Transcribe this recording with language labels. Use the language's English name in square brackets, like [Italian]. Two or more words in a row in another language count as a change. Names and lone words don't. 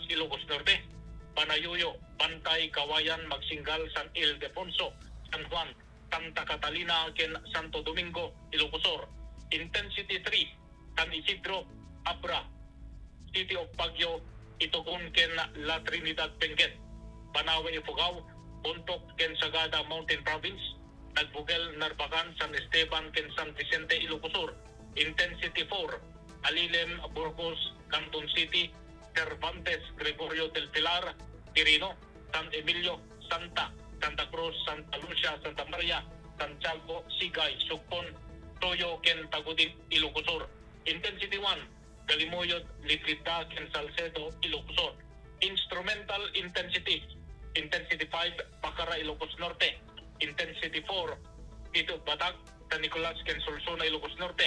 [Iloko] Ilocos Norte Panayuyo Bantay Kawayan Magsinggal San Ildefonso San Juan Santa Catalina ken Santo Domingo Ilocos intensity 3 San Isidro Abra City of Baguio Itugon ken La Trinidad Benguet Banawe Ifugao Buntok ken Sagada Mountain Province Nagbugel, Narbacan, San Esteban, ken San Vicente, Ilocos Sur. Intensity 4, Alilem, Burgos, Canton City, Cervantes, Gregorio del Pilar, Quirino, San Emilio, Santa Cruz, Santa Lucia, Santa Maria, Santiago, Sigay, Sugpon, Toyo, ken Tagudin, Ilocos Sur. Intensity 1, Galimuyot, Litrita, ken Salcedo, Ilocos Sur. [English] Instrumental intensity [Iloko] 5, Pakara, Ilocos Norte. Intensity 4, City of Batak, San Nicolas, ken Solsona, Ilocos Norte.